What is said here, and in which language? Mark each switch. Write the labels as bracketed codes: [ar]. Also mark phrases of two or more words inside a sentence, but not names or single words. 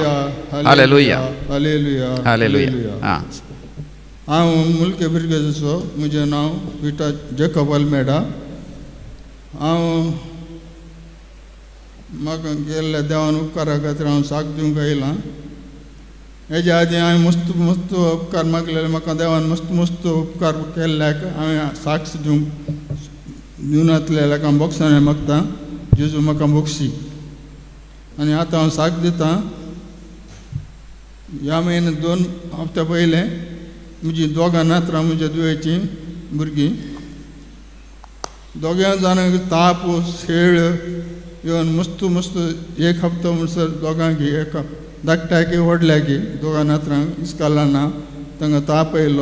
[en] Hallelujah, Hallelujah, Hallelujah, Hallelujah. I'm Mulke Birgazo, Mujanao, Vita Jacob Almeida. I'm Makangel Danu Karakatran Sakdungaila. [kok] हेज्या आदी हांवें मस्त उपकार मागलेले म्हाका देवान मस्त उपकार केल्ल्याक हांवें साक्ष दिवनातले हांव बक्षांनी मागता. जेजू म्हाका बक्षी आनी आतां हांव साक्ष दितां. ह्या म्हयन्यान 2 हप्ते पयले म्हजी दोगां नात्रां म्हज्या दुयेची भुरगीं दोगां जाणांक ताप शेळ येवन मस्त 1 हप्तो म्हणसर दोगांकी एका धाकट्याकी व्हडल्याकी दोगां नात्रांक इस्काला ना तांकां ताप येयलो.